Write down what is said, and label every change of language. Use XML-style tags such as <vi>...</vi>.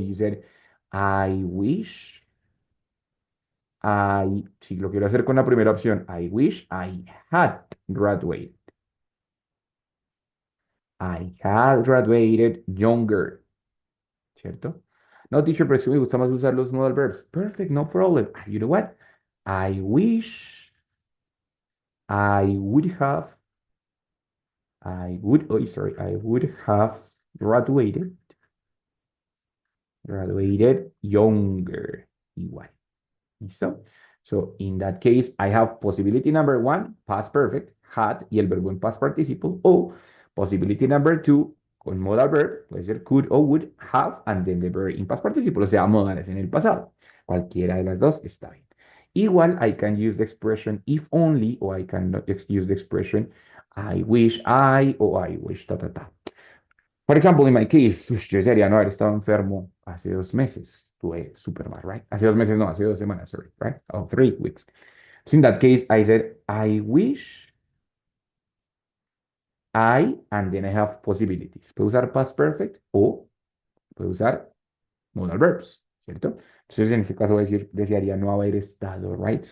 <en>You said, I wish</en> <es>si lo quiero hacer con la primera opción,</es> <en>I wish I had graduated. I had graduated younger,</en> <es>¿cierto?</es> <en>No, teacher,</en> <es>pero sí me gusta más usar los modal verbs.</es> <en>Perfect, no problem. You know what? I wish I would have, I would have graduated younger.</en> <es>Igual. ¿Listo?</es> <en>So, in that case, I have possibility number one, past perfect, had,</en> <es>y el verbo</es> <en>en past participle, o possibility number two, con modal verb, puede ser could o would, have, and then the verb in past participle,</en> <es>o sea, modales en el pasado. Cualquiera de las dos está bien. Igual,</es> <en>I can use the expression if only, o I can use the expression I wish I, o I wish, ta, ta, ta. For example, in my case,</en> <es>yo desearía no haber estado enfermo hace 2 meses. Estuve súper mal,</es> <en>right?</en> <es>Hace 2 meses, no, hace 2 semanas,</es> <en>sorry, right? Oh, 3 weeks. So in that case, I said, I wish and then I have possibilities.</en> <es>Puedo usar past perfect o puedo usar modal verbs, ¿cierto? Entonces, en este caso voy a decir, desearía no haber estado,</es> <en>right?</en>